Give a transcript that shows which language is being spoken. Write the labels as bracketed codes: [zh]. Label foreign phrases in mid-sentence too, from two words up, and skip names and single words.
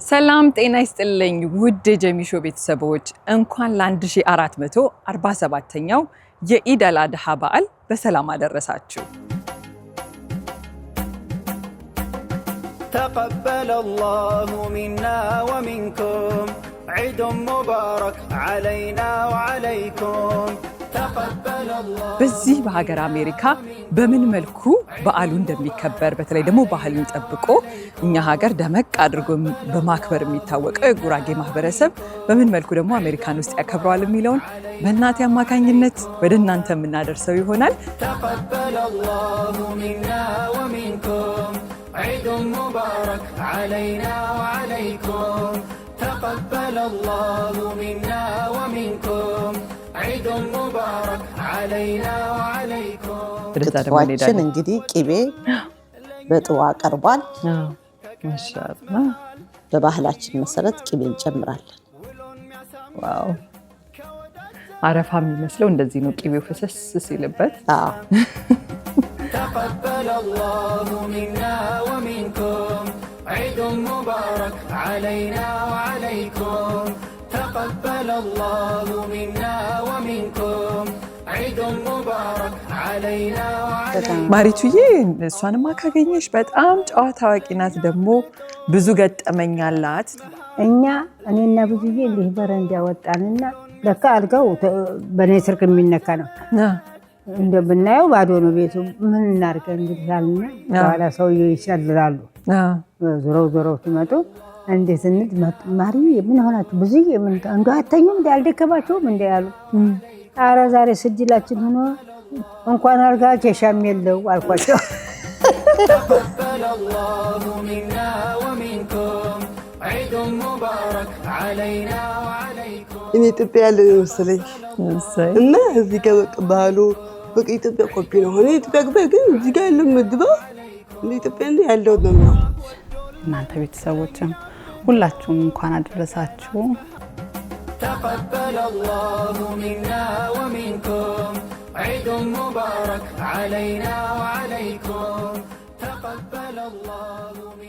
[am] ሰላም ጤና ይስጥልኝ ውድ ጀሚሾ ቤተሰቦች እንኳን ለ1447ኛው የኢድ አል-አድሃ በዓል በሰላም አደረሳችሁ። [ar] تقبل الله منا ومنكم عيد مبارك علينا وعليكم [am] በዚህ በሀገር አሜሪካ በምን መልኩ በዓሉ እንደሚከበር በተለይ ደግሞ ባህሉን ጠብቆ እኛ ሀገር ደመቅ አድርጎ በማክበር የሚታወቀው የጉራጌ ማህበረሰብ በምን መልኩ ደግሞ አሜሪካን ውስጥ ያከብረዋል የሚለውን በእናቴ አማካኝነት ወደ እናንተ የምናደርሰው ይሆናል። [ar] تقبل الله منا ومنكم عيد مبارك علينا وعليكم تقبل الله منا ومنكم عيد مبارك علينا وعليكم [am] ክትፏችን እንግዲህ ቅቤ በጥዋ ቀርቧል። ማሻአላህ በባህላችን መሰረት ቅቤ እንጨምራለን። ዋው አረፋ የሚመስለው እንደዚህ ነው ቅቤው ፈሰስ ሲልበት። [ar] تقبل الله منا ومنكم عيد مبارك علينا وعليكم تقبل الله منا ومنكم عيد مبارك علينا وعليكم [am] ማሪቱዬ እሷንማ ካገኘሽ በጣም ጨዋታ አዋቂ ናት፣ ደግሞ ብዙ ገጠመኝ አላት። እኔና ብዙዬ እንዲህ በረንዳ ወጣንና ለካ አልጋው በኔ ስርክ የሚነካ ነው። እንደምናየው ባዶ ነው ቤቱ። ምን እናድርግ እንግዲህ አልና በኋላ ሰውዬው ይሸልላሉ። ዞረው ሲመጡ እንዴት እንድ ማሪ ምን ሆናችሁ ብዙዬ ምን እንደው አተኙም እንደ አልደከማችሁም እንደ ያሉ። ኧረ ዛሬ ስጅላችን ሆኖ እንኳን አልጋ ኬሻም የለው አልኳቸው። [ar] تقبل الله منا ومنكم عيد مبارك علينا وعليكم [am] እኔ ኢትዮጵያ ያለ መሰለኝ እና እዚህ ጋር ባህሉ በቃ ኢትዮጵያ ኮፒ ነው ሆነ ኢትዮጵያ ግን እዚህ ጋር ያለው ምግብ ኢትዮጵያ ያለው ነው። እናንተ ቤተሰቦችም ሁላችሁም እንኳን አደረሳችሁ። [ar] تقبل الله منا ومنكم عيد مبارك علينا وعليكم تقبل الله